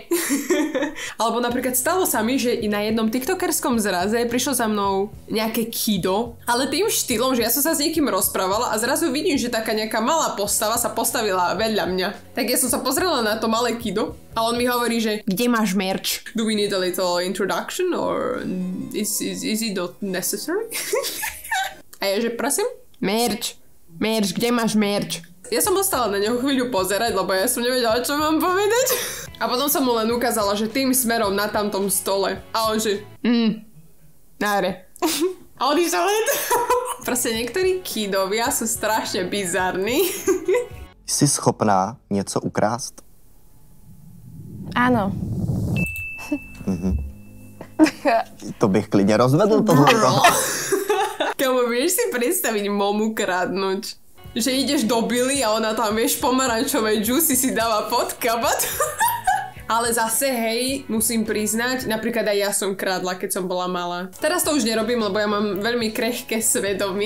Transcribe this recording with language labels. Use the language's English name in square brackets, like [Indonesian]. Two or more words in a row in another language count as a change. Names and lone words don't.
[Slovak] Alebo napríklad stalo sa mi, že i na jednom tiktokerskom zraze prišlo za mnou nejaké kido, ale tým štýlom, že ja som sa s niekým rozprávala a zrazu vidím, že taká nejaká malá postava sa postavila vedľa mňa. Tak ja som sa pozrela na to malé kido a on mi hovorí, že kde máš merch? [English] Do we need a little introduction or is it not necessary? [Slovak] A ja že prosím? Merch, kde máš merch? Ja som ostala na neho chvíľu pozerať, lebo ja som nevedela, čo mám povedať. A potom som mu len ukázala, že tým smerom na tamtom stole. A on že, náre. A on išiel len. Proste niektorí kidovia sú strašne bizarní. [Czech] Jsi schopná něco ukrást? [Slovak] Áno. [Czech] To bych klidně rozvedl tohle. [Slovak] Kámo, vieš si predstaviť momu kradnúť? Že ideš do Billy a ona tam, vieš, pomarančové džusy si dáva pod kabát. Ale zase, hej, musím priznať, napríklad aj ja som kradla, keď som bola malá. Teraz to už nerobím, lebo ja mám veľmi krehké svedomie.